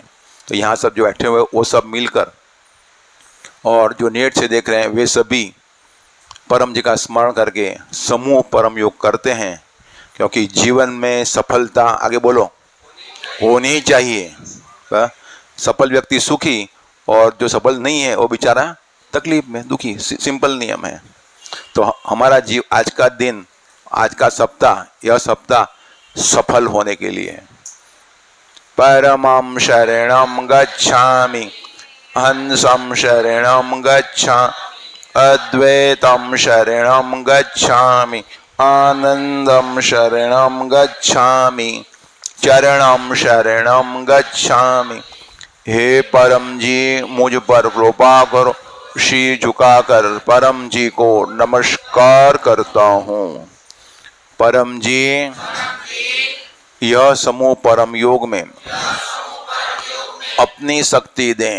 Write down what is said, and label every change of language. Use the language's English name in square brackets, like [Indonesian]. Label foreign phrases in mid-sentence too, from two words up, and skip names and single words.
[Hindi] तो यहाँ सब जो बैठे हुए वो सब मिलकर और जो नेट से देख रहे हैं वे सभी परम जी का स्मरण करके समूह परम योग करते हैं, क्योंकि जीवन में सफलता आगे बोलो होनी ही चाहिए। सफल व्यक्ति सुखी और जो सफल नहीं है वो बेचारा तकलीफ में दुखी। सिंपल नियम है। तो हमारा जीव आज का दिन, आज का सप्ताह, यह सप्ताह सफल होने के लिए है। [Sanskrit] परमं शरणं गच्छामि, हंसं शरणं गच्छामि, अद्वैतं शरणं गच्छामि, आनंदं शरणं गच्छामि, चरणं शरणं गच्छामि। [Hindi] हे परम जी मुझ पर कृपा करो। शीर झुकाकर परम जी को नमस्कार करता हूँ। परम जी यह समूह परम योग में अपनी शक्ति दें।